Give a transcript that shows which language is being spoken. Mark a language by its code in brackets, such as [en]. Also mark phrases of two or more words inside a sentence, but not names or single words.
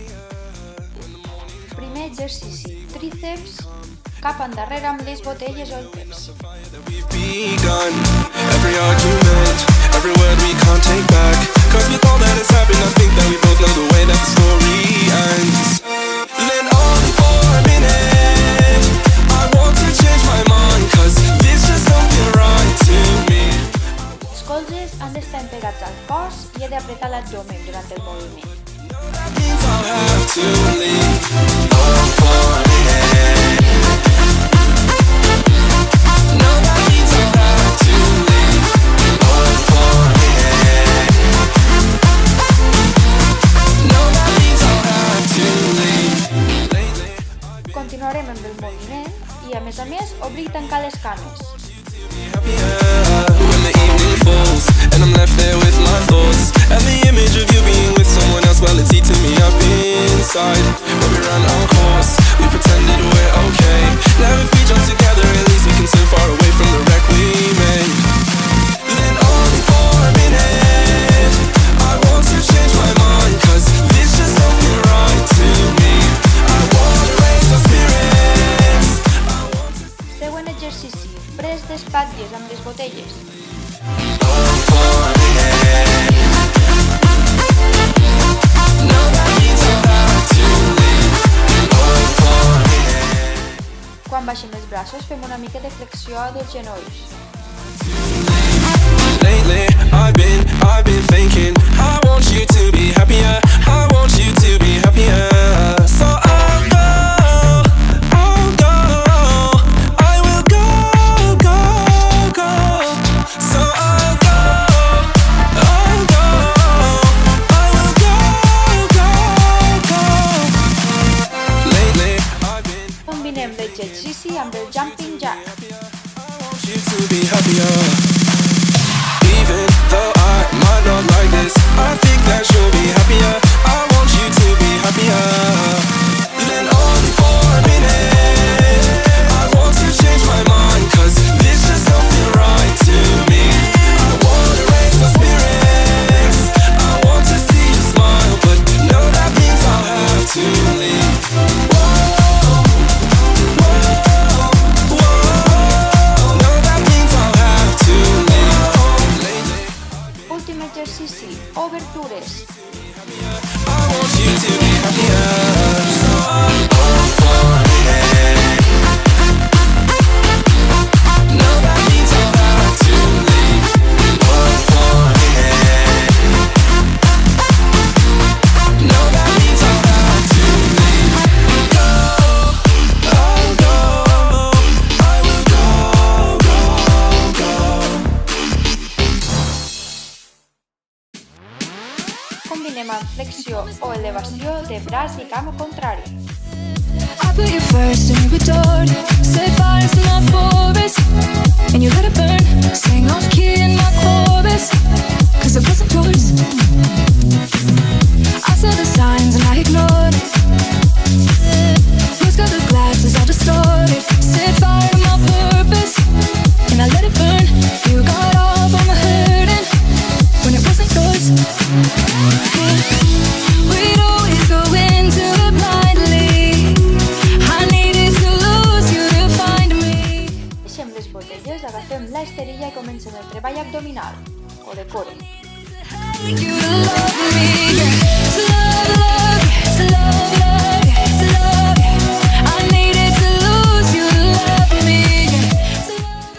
[ca] Primer exercici, tríceps, cap endarrere amb les botelles o el pes. [en] Every argument, every word we can't take back. Cause with all that has happened, I think that we both know the way that the story ends. Then only for a minute, I want to change my mind. Cause this just don't feel right to me. [ca] Els colzes han d'estar pegats al cos i he d'apretar l'abdomen durant el moviment. [en] That means I'll have to leave. Only for a minute. No, that means I'll have to leave. Only for a minute. No, that means I'll have to leave. [ca] Continuarem amb el moviment i, a més, obrir i tancar les cames. [en] When the evening falls and I'm left there with my thoughts and the image of you being with someone else, well, it's eating me up inside. When we ran our course, we pretended we're okay. Now if we jump together, at least we can swim far away from the wreck we made. Then only for a minute, I want to change my mind. Cause this just don't feel right to me. I want to raise our spirits. [ca] Següent exercici, pres d'espatlles amb les botelles. [en] Only for a minute. No, that means I'll have to leave. Only for a minute. [ca] Quan baixem els braços fem una mica de flexió dels genolls. [en] Lately, I've been thinking I want you to be happier. I want you to be happier. So I'll go. I will go. So I'll go. I will go. Lately, I've been [ca] Combinem l'exercici amb el [en] jumping jack. I want you to be happier. Even though I might not like this, I think that you'll be happier. I want you to be happier. Then only for a minute, I want to change my mind. Cause this just don't feel right to me. I want to raise my spirits. I want to see you smile. But no, that means I'll have to leave. No, that means I'll have to leave. [ca] Últim exercici, obertures. [en] I want you to be happier. So I'm only for a minute. No, that means I'll have to leave. Only for a minute. No, that means I'll have to leave. I'll go. I will go. [ca] Combinem amb flexió o elevació de braç i cama contrari. [en] I put you first and you adored it. Set fire to my forest and you let it burn. Sang off key in my chorus, cause it wasn't yours. I saw the signs and I ignored it. Rose colored glasses all distorted. Set fire to my purpose and I let it burn. You got off on the hurting when it wasn't yours. We'd always go into it blindly. I needed to lose you to find me. [ca] Deixem les botelles, agafem la esterilla i comencem el treball abdominal, o de core. [en] You to love me, yeah. To love, to love, to love, I needed to lose you to love me, yeah.